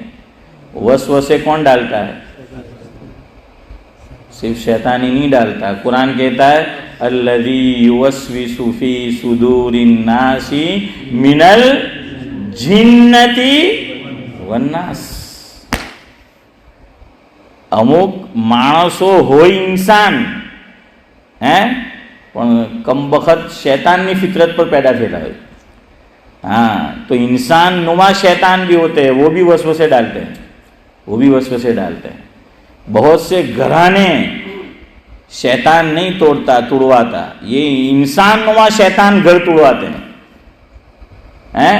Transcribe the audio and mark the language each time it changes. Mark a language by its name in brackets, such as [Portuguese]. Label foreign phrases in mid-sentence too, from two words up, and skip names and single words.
[Urdu] وسوسے کون ڈالتا ہے؟ صرف شیطان ہی نہیں ڈالتا. قرآن کہتا ہے [Arabic] الذی یوسوس فی صدور الناس من الجنۃ والناس. [Gujarati] અમુક માણસો હોય ઇન્સાન પણ કમબખત શૈતાનની ફિતરત પર પેદા થયેલા હોય. [Urdu] تو انسان نما شیطان بھی ہوتے ہیں، وہ بھی وسوسے ڈالتے ہیں. بہت سے گھرانے شیطان نہیں توڑواتا، یہ انسان نما شیطان گھر توڑواتے ہیں.